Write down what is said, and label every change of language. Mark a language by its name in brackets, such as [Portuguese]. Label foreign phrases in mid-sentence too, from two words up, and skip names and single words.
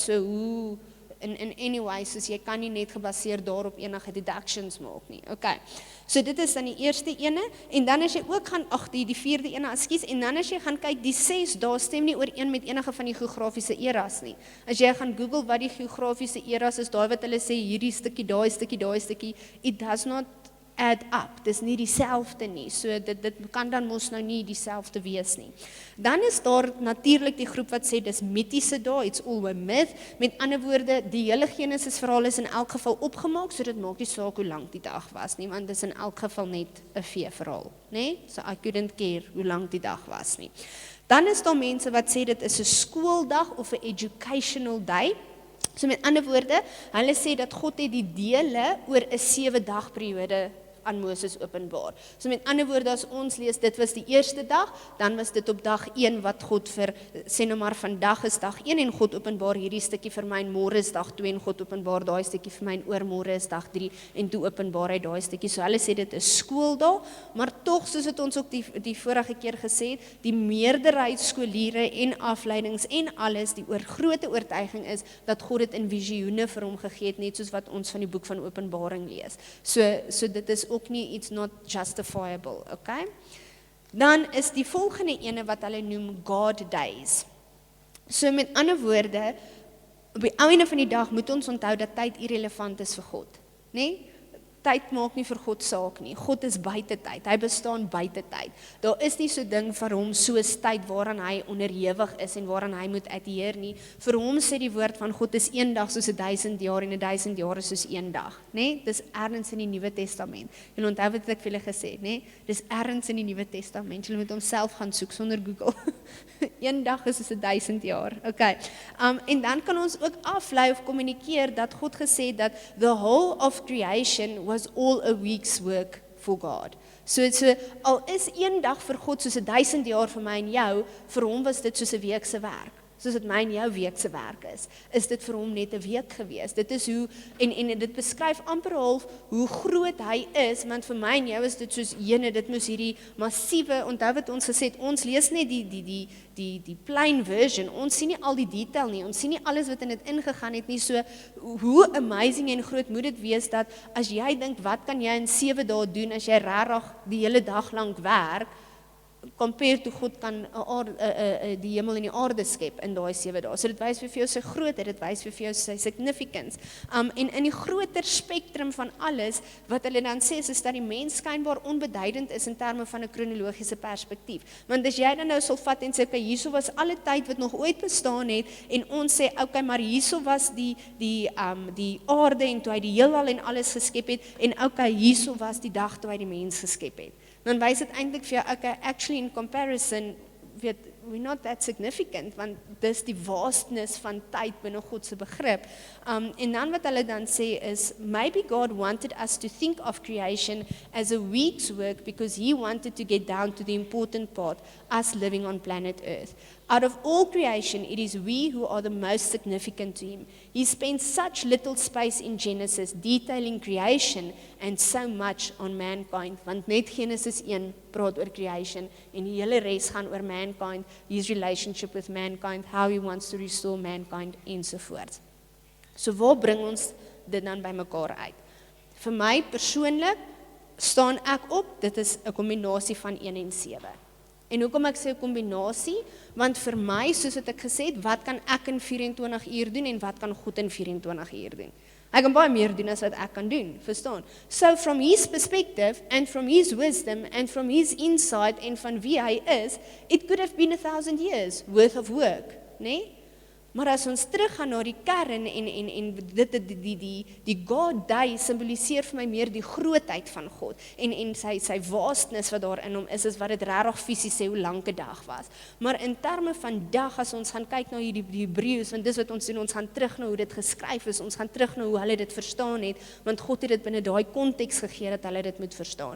[Afrikaans] So hoe, [English] in anyway, [Afrikaans] soos jy kan nie net gebaseer daarop enige deductions maak nie. Okay. So dit is dan die eerste ene, en dan as jy ook gaan, die vierde ene, ekskuus, en dan as jy gaan kyk, die 6 dae stem nie ooreen met enige van die geografiese eras nie. As jy gaan Google wat die geografiese eras is, daai wat hulle sê, hierdie stukkie, daai stukkie, [English] it does not add up. [Afrikaans] Dis nie dieselfde nie. So dit kan dan mos nou nie dieselfde wees nie. Dan is daar natuurlik die groep wat sê dis mitiese dae, [English] it's all a myth. [Afrikaans] Met ander woorde, die hele Genesis verhaal is in elk geval opgemaak, so dit maak nie saak hoe lank die dag was nie, want dis in elk geval net 'n veeverhaal, né? So [English] I couldn't care [Afrikaans] hoe lank die dag was nie. Dan is daar mense wat sê dit is 'n skooldag of 'n [English] educational day. [Afrikaans] So met ander woorde, hulle sê dat God het die dele oor 'n 7-dag periode aan Moses openbaar. So met ander woorde, as ons lees, dit was die eerste dag, dan was dit op dag 1 wat God sê nou maar vandag is dag 1 en God openbaar hierdie stukkie vir my en môre is dag 2 en God openbaar daai stukkie vir my en oormôre is dag 3 en toe openbaar hy daai stukkie. So hulle sê dit is skooldae, maar tog soos het ons ook die vorige keer gesê het, die meerderheid skoliere en afleidings en alles, die groot oortuiging is dat God dit in visioene vir hom gegee het, net soos wat ons van die boek van Openbaring lees. So dit is ook nie, [English] it's not justifiable, [Afrikaans] okay? Dan is die volgende ene wat hulle noem [English] God Days. [Afrikaans] So met ander woorde, op die einde van die dag moet ons onthou dat tyd irrelevant is vir God, né? Tyd maak nie vir God saak nie. God is buite tyd. Hy bestaan buite tyd. Daar is nie so ding vir hom soos tyd waaraan hy onderhewig is en waaraan hy moet adhereer nie. Vir hom sê die woord van God is een dag soos 1000 jaar en 1000 jaar is soos een dag, né? Dis ergens in die Nuwe Testament. Julle onthou wat ek vir julle gesê het, né? Dis ergens in die Nuwe Testament. Julle moet hom self gaan soek sonder Google. Een dag is soos 1000 jaar. Okay. En dan kan ons ook aflei of kommunikeer dat God gesê dat [English] the whole of creation was all a week's work for God. [Afrikaans] So al is een dag vir God soos 1000 jaar vir my en jou, vir hom was dit soos 'n week se werk. Soos dit my en jou week se werk is dit vir hom net 'n week gewees. Dit is hoe, en dit beskryf amper half hoe groot hy is, want vir my en jou is dit soos jene, dit moes hierdie massiewe, onthou wat ons gesê het, ons lees net die [English] plain version, [Afrikaans] ons sien nie al die detail nie, ons sien nie alles wat in dit ingegaan het nie, so hoe amazing en groot moet dit wees, dat as jy dink, wat kan jy in 7 dae doen, as jy regtig die hele dag lank werk, [English] compared to [Afrikaans] God kan die hemel en die aarde skep in daai 7 dae. So dit wys vir jou sy grootheid, dit wys vir jou sy significance. En in die groter spektrum van alles, wat hulle dan sê, is dat die mens skynbaar onbeduidend is in terme van 'n kronologiese perspektief. Want as jy dan nou sal vat en sê, okay, hierso was alle tyd wat nog ooit bestaan het, en ons sê, okay, maar hierso was die aarde en toe hy die heelal en alles geskep het, en okay, hierso was die dag toe hy die mens geskep het. Dan wys dit eintlik vir jou, [English] okay, actually in comparison, we're not that significant, [Afrikaans] want dis die vastness van tyd binne God se begrip. En dan wat hulle dan sê is, [English] maybe God wanted us to think of creation as a week's work because he wanted to get down to the important part, us living on planet Earth. Out of all creation, it is we who are the most significant to him. He spent such little space in Genesis detailing creation and so much on mankind. [Afrikaans] Want net Genesis 1 praat oor creation en die hele res gaan oor mankind, [English] his relationship with mankind, how he wants to restore mankind [Afrikaans] ensovoorts. So waar bring ons dit dan by mekaar uit? Vir my persoonlik staan ek op, dit is 'n kombinasie van 1 en 7. En hoekom ek sê 'n kombinasie? Want vir my, soos wat ek gesê het, wat kan ek in 24 uur doen en wat kan God in 24 uur doen? Hy kan baie meer doen as wat ek kan doen, verstaan? [English] So from his perspective and from his wisdom and from his insight en [Afrikaans] van wie hy is, [English] it could have been 1000 years worth of work, né? [Afrikaans] Maar as ons teruggaan na die kern en die [English] God Day [Afrikaans] symboliseer vir my meer die grootheid van God en sy vastness wat daar in hom is wat dit regtig fisies sê hoe lank 'n dag was. Maar in terme van dag, as ons gaan kyk na die Hebreëus, want dis wat ons doen, ons gaan terug na hoe dit geskryf is, ons gaan terug na hoe hulle dit verstaan het, want God het dit binne daai konteks gegee dat hulle dit moet verstaan.